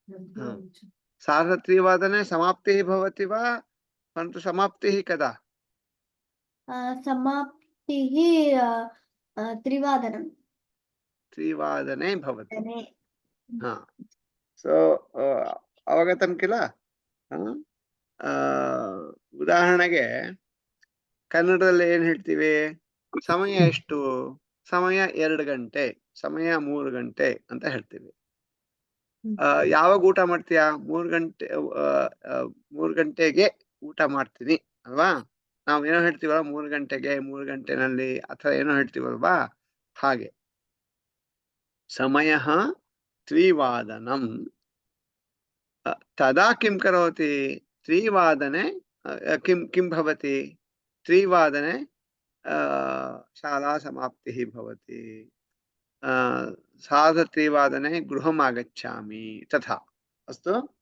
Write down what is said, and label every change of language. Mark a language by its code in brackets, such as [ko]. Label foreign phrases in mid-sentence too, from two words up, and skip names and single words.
[sa] 3:30 समाप्तिः भवति वा? परन्तु समाप्तिः कदा? समाप्तिः 3:30 भवति. सो अवगतं किल? [kn] ಉದಾಹರಣೆಗೆ ಕನ್ನಡದಲ್ಲಿ ಏನು ಹೇಳ್ತೀವಿ? ಸಮಯ ಎಷ್ಟು? ಸಮಯ 2 ಗಂಟೆ, ಸಮಯ 3 ಗಂಟೆ ಅಂತ ಹೇಳ್ತೀವಿ. ಯಾವಾಗ ಊಟ ಮಾಡ್ತೀಯಾ? 3 ಗಂಟೆಗೆ ಊಟ ಮಾಡ್ತೀನಿ ಅಲ್ವಾ? ನಾವು ಏನೋ ಹೇಳ್ತೀವಲ್ಲ, 3 ಗಂಟೆಗೆ, 3 ಗಂಟೆನಲ್ಲಿ ಅಥವಾ ಏನೋ ಹೇಳ್ತೀವಲ್ವಾ? ಹಾಗೆ ಸಮಯ 3:30. [sa] तदा किं करोति? 3:00 किं भवति? 3:00 शाला समाप्तिः भवति. 3:30 गृहम् आगच्छामि, तथा. अस्तु?